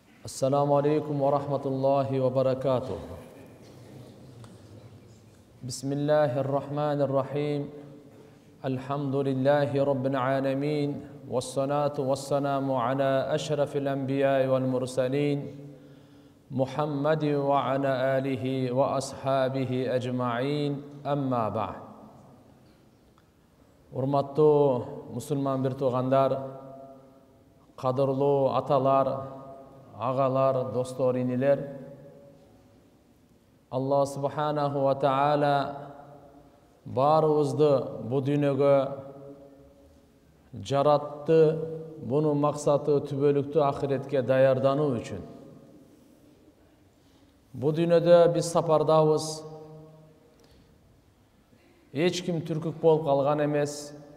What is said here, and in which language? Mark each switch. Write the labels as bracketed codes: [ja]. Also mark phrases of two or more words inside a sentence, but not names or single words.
[ar] السلام عليكم ورحمة الله وبركاته. بسم الله الرحمن الرحيم. الحمد لله رب العالمين. والصلاة والسلام على أشرف الأنبياء والمرسلين. محمد وعلى آله وأصحابه أجمعين. أما بعد. [ky] Урматтуу мусулман бир туугандар, кадырлуу аталар, агалар, достор, инилер, [ar] الله سبحانه وتعالى [ky] баарыбызды бу дүйнөгө жаратты, бунун максаты түбөлүктүү ахиретке даярдануу үчүн. Бу дүйнөдө биз сапардабыз. Эч ким түркүк болуп калган эмес.